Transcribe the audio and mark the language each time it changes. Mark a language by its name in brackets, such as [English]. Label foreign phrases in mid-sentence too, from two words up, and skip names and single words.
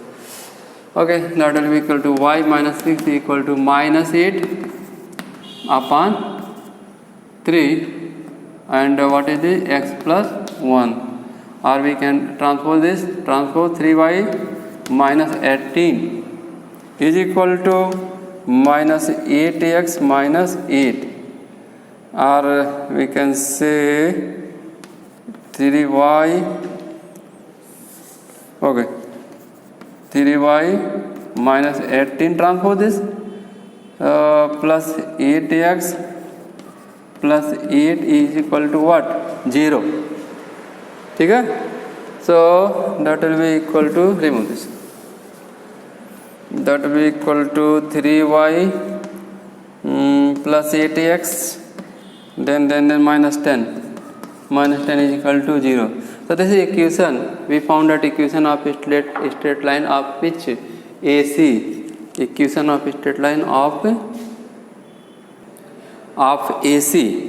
[English] Okay, that will be equal to y minus 6 equal to -8 upon 3 and what is this x plus 1, or we can transpose this, transpose 3y minus 18 is equal to minus 8x minus 8, or we can say 3y, okay, 3y minus 18 transpose this plus 8x plus 8 is equal to what, 0. [Hindi] ठीक है, [English] so that will be equal to, remove this, that will be equal to 3y plus 8x then minus 10 is equal to 0. So this is equation, we found that equation of straight line of which AC, equation of straight line of AC.